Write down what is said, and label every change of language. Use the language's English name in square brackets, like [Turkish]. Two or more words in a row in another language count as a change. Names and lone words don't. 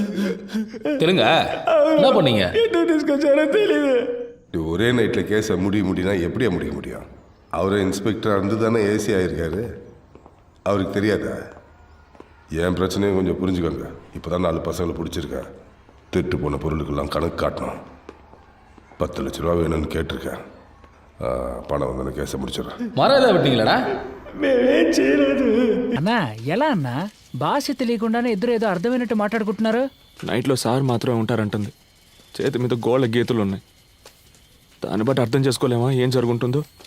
[Tamil] தெலுங்கா என்ன பண்ணீங்க? [Telugu] என்ன తీసుకొచ్చారో తెలీదు. [Tamil] ஒரே நைட்டில் கேஸை முடினா எப்படியா முடிய முடியும்? அவரே இன்ஸ்பெக்டராக இருந்து தானே ஏசி ஆகிருக்காரு. அவருக்கு தெரியாதா? என் பிரச்சனையும் கொஞ்சம் புரிஞ்சுக்கோங்க. இப்போ தான் 4 பசங்களை பிடிச்சிருக்கேன். திருட்டு போன பொருளுக்கெல்லாம் கணக்கு காட்டணும். 10 லட்ச ரூபா வேணும்னு கேட்டிருக்கேன். [Telugu] పணం ఉందని కేసు ముడిచారు. మరో ఏదో పెట్టింగలడా? మేమేం చేయలేదు అన్నా. ఎలా అన్నా? భాష తెలియకుండానే ఇద్దరు ఏదో అర్థమైనట్టు మాట్లాడుకుంటున్నారు. నైట్లో సార్ మాత్రమే ఉంటారంటుంది. చేతి మీద గోళ్ళ గీతలు ఉన్నాయి. దాన్ని బట్టి అర్థం చేసుకోలేమా ఏం జరుగుతుందో.